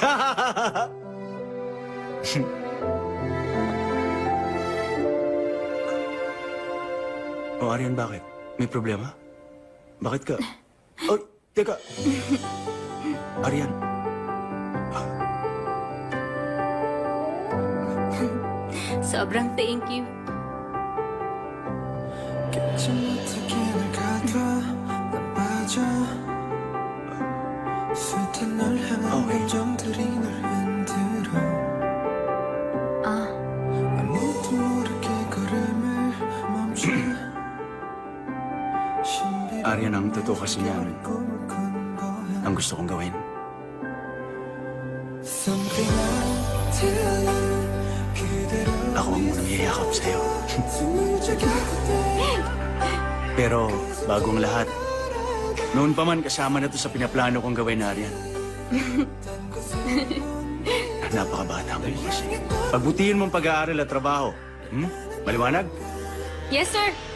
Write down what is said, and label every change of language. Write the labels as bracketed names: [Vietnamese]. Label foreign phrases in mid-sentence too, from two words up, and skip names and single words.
[Filipino] O, Arian, bakit? May problema? Bakit ka? Oh, teka. Arian. [English] sobrang thank you. [Korean] 깨지 못하게 널 가둬 나 빠져 숱한 널 향한 [English] Okay. [Korean] 감정들이 널 흔들어 Ah, 아무도 모르게 걸음을 멈춰 신비로운 [Filipino] Arian, ang totoo kasi niyan, [Korean] 꿈을 꾼 거야 [Filipino] ang gusto kong gawin. [English] Something I'll tell you 그대로 [Filipino] Ako ang unang yayakap sa'yo. [Korean] 숨을 죽여도 [Filipino] Pero, bago ang lahat, noon pa man kasama na to sa pinaplano kong gawin, Arian. Napakabata mo kasi. Pagbutihin mong pag-aaral at trabaho. Maliwanag? [English] yes, sir.